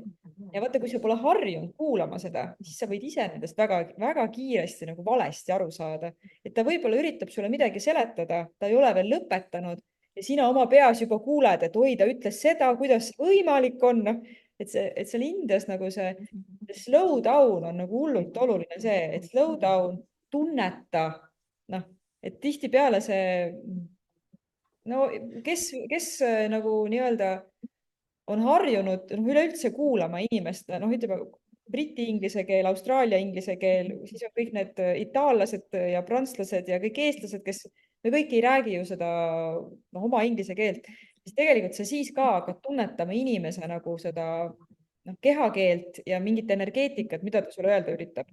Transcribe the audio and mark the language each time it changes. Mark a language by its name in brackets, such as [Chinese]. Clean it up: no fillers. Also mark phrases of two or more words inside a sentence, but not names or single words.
[Estonian] Ja vaata, kui sa pole harjunud kuulama seda, siis sa võid ise nendest väga kiiresti nagu valesti aru saada. Et ta võib-olla üritab sulle midagi seletada, ta ei ole veel lõpetanud ja sina oma peas juba kuuled, et oi, ta ütles seda, kuidas võimalik on. Et seal Indias nagu see [English] slow down [Estonian] on nagu hullult oluline see, et [English] slow down, [Estonian] tunneta, noh, et tihtipeale see, no kes nagu nii-öelda on harjunud üleüldse kuulama inimest, noh, ütleme briti inglise keel, Austraalia inglise keel, siis on kõik need itaallased ja prantslased ja kõik eestlased, kes me kõik ei räägi ju seda oma inglise keelt, siis tegelikult sa siis ka hakkad tunnetama inimese nagu seda kehakeelt ja mingit energeetikat, mida ta sulle öelda üritab.